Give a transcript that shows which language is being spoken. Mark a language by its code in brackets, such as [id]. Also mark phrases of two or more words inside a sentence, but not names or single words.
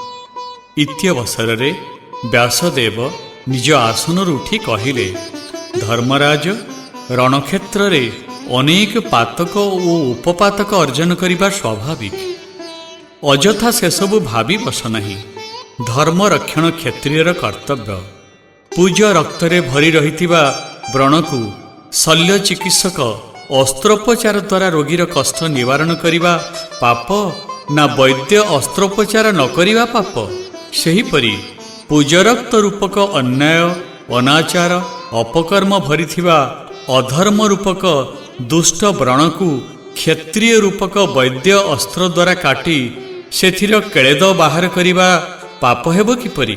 [or] ଇତ୍ୟବସର ରେ ବ୍ୟାସଦେବ ନିଜ ଆସନରୁ ଉଠି କହିଲେ, ଧର୍ମରାଜ ରଣକ୍ଷେତ୍ର ରେ ଅନେକ ପାତକ ଓ ଉପପାତକ ଅର୍ଜନ କରିବା ସ୍ୱାଭାବିକ। ଅଯଥା ସେ ସବୁ ଭାବି ବସ ନାହିଁ। ଧର୍ମ ରକ୍ଷଣ କ୍ଷତ୍ରିୟର କର୍ତ୍ତବ୍ୟ। ପୂଜ ରକ୍ତରେ ଭରି ରହିଥିବା ବ୍ରଣକୁ ଶଲ୍ୟ ଚିକିତ୍ସକ ଅସ୍ତ୍ରୋପଚାର ଦ୍ୱାରା ରୋଗୀର କଷ୍ଟ ନିବାରଣ କରିବା ପାପ ନା ବୈଦ୍ୟ ଅସ୍ତ୍ରୋପଚାର ନ କରିବା ପାପ? ସେହିପରି ପୂଜରକ୍ତ ରୂପକ ଅନ୍ୟାୟ ଅନାଚାର ଅପକର୍ମ ଭରିଥିବା ଅଧର୍ମ ରୂପକ ଦୁଷ୍ଟ ବ୍ରଣକୁ କ୍ଷତ୍ରିୟ ରୂପକ ବୈଦ୍ୟ ଅସ୍ତ୍ର ଦ୍ୱାରା କାଟି ସେଥିର କ୍ଳେଦ ବାହାର କରିବା ପାପ ହେବ କିପରି?